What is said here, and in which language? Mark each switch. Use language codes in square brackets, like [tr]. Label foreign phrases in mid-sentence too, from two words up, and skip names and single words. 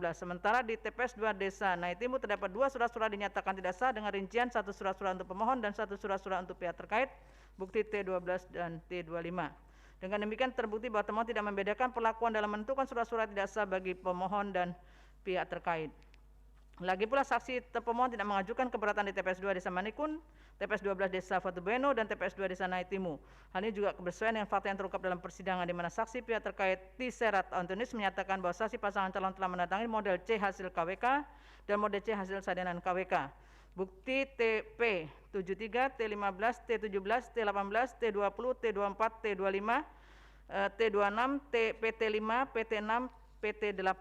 [id] Sementara di TPS 2 Desa Naitimu terdapat 2 surat suara dinyatakan tidak sah dengan rincian 1 surat suara untuk pemohon dan 1 surat suara untuk pihak terkait. Bukti T12 dan T25. Dengan demikian terbukti bahwa termohon tidak membedakan perlakuan dalam menentukan surat-surat tidak sah bagi pemohon dan pihak terkait. Lagi pula saksi terpemohon tidak mengajukan keberatan di TPS 2 Desa Manikun, TPS 12 Desa Batu Beyono, dan TPS 2 Desa Naitimu. Hal ini juga kebersesuaian dengan fakta yang terungkap dalam persidangan di mana saksi pihak terkait T. Serat Antonius menyatakan bahwa saksi pasangan calon telah mendatangi model C hasil KWK dan model C hasil salinan KWK. Bukti TP 73, T15, T17, T18, T20, T24, T25, T26, PT5, PT6, PT8.